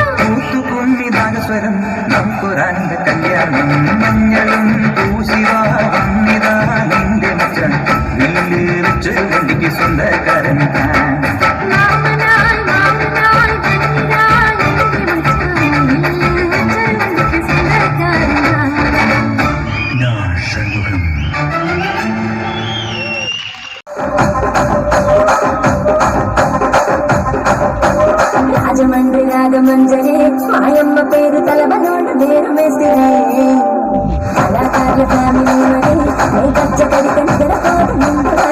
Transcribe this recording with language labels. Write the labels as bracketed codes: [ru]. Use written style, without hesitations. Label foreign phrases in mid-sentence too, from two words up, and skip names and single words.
[ml] കൂത്തുകുമ്മിതാകസ്വരം നമുക്കൊരാനന്ദ കല്യാണം മഞ്ഞളും പൂശിവാ വന്നിതാ നിന്റെ മച്ചാൻ വില്ല് വെച്ചൊരു വണ്ടിക്ക് സ്വന്തക്കാരൻ രാമനായി മാറനായി വന്നിതായി എന്റെ മച്ചാൻ നിന്നെ വെച്ചൊരു വണ്ടിക്ക് സ്വന്തക്കാരനാ ഞാൻ ഷൺമുഖം [te] రాజమండ్రి రాగమంజరే మాయమ్మ పేరు తలబనోడు వేరు మేస్తిరే కళాకారుల ఫ్యామిలీ మరి నీ గజ్జ కడిక నిద్రపోదు ముందు